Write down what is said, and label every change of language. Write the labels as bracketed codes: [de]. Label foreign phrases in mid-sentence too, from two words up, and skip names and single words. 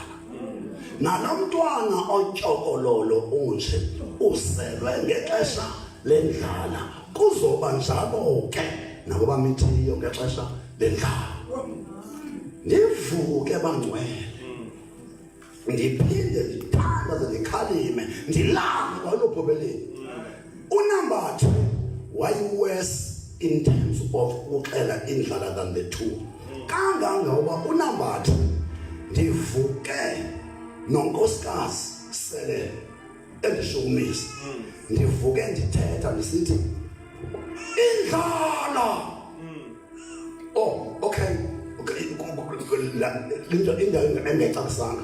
[xh] Nalo mntwana otyokololo unje uselwe ngexesha lendlala, kuzoba njalo ke nabo bamithiyo ngexesha lendlala. Ndivuke bangcwele, ndiphinde ndithandaze ndikhalime ndilale kwalophobeleni. Unumber 2 wayi-worse [en] in terms of [xh] ukuxela indlala [en] than the two. [xh] Kangangoba unumber 2 ndivuke nonkosikazi sele endishukumisa. Ndivuke ndithetha ndisithi indlala. [en] Oh, okay. [xh] Indawo engexakisanga.